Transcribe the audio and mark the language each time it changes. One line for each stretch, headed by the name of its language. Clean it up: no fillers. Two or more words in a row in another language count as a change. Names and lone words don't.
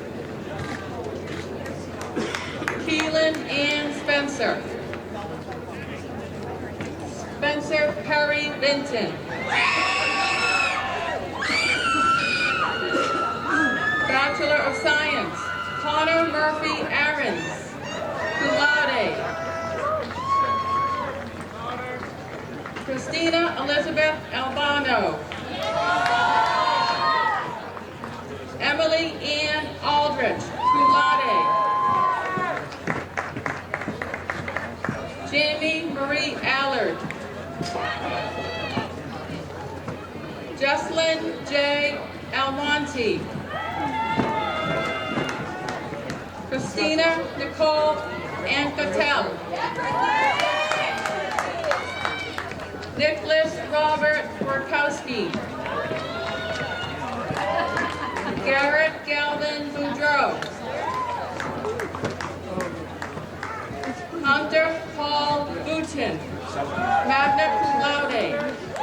English: Keelan Ann Spencer, Spencer Perry Vinton, Bachelor of Science, Connor Murphy Aarons,
Latin: cum laude,
English: Christina Elizabeth Albano, Emily Ann Aldrich,
Latin: cum laude,
English: Jamie Marie Allard, Jesslyn J. Almonte, Christina Nicole Ancatel, Nicholas Robert Borkowski, Garrett Galvin Boudreau, Hunter Paul Boutin,
Latin: magna cum laude,